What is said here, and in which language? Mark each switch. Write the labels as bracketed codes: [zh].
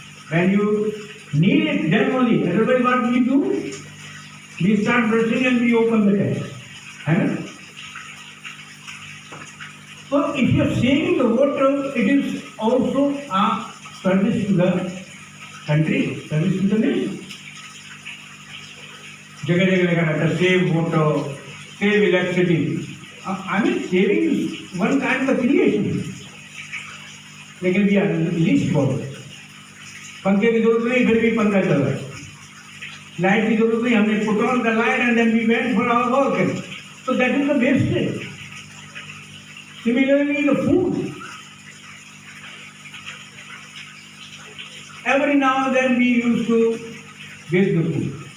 [en] When you need it, then only. Otherwise, what we do? We start brushing and we open the tap. Right? So, if you are saving the water, it is also a service to the country, service to the nation. [hi] जगह जगह लगा रहता है [en] save water, save electricity. I mean, saving is one kind of creation. [hi] लेकिन भी least बहुत. पंखे की जरूरत नहीं, फिर भी पंखा चल रहा है. लाइट की जरूरत नहीं, हमने [en] put on the light and then we went for our work. So that is the wastage. Similarly, the food. Every now and then we used to waste the food.